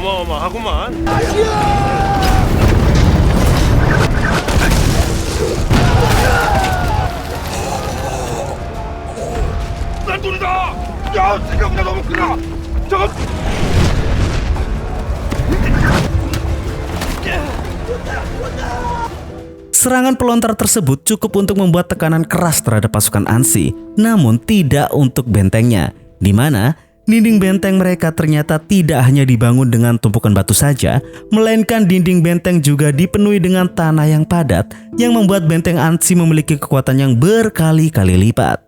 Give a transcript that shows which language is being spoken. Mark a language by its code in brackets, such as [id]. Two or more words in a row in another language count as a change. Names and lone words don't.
[ko] 어마어마하구만. 난 돈이다. 야, 생각보다 너무 크다. 저거. [id] Serangan pelontar tersebut cukup untuk membuat tekanan keras terhadap pasukan Ansi, namun tidak untuk bentengnya, di mana dinding benteng mereka ternyata tidak hanya dibangun dengan tumpukan batu saja, melainkan dinding benteng juga dipenuhi dengan tanah yang padat, yang membuat benteng Ansi memiliki kekuatan yang berkali-kali lipat.